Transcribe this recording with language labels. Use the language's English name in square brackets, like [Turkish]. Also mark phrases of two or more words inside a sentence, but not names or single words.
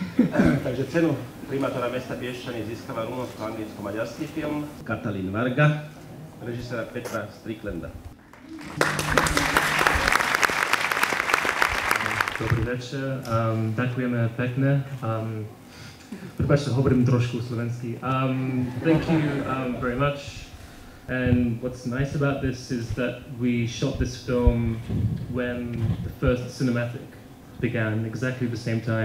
[Slovak] Takže cenu primátora mesta Piešťany získava rumunsko-anglicko-maďarský film Katalin Varga, režiséra Petra Stricklanda. Dobrý večer, ďakujeme pekne. Prepáčte, hovorím trošku slovensky. [English] Thank you very much. And what's nice about this is that we shot this film when the first Cinematik began, exactly the same time.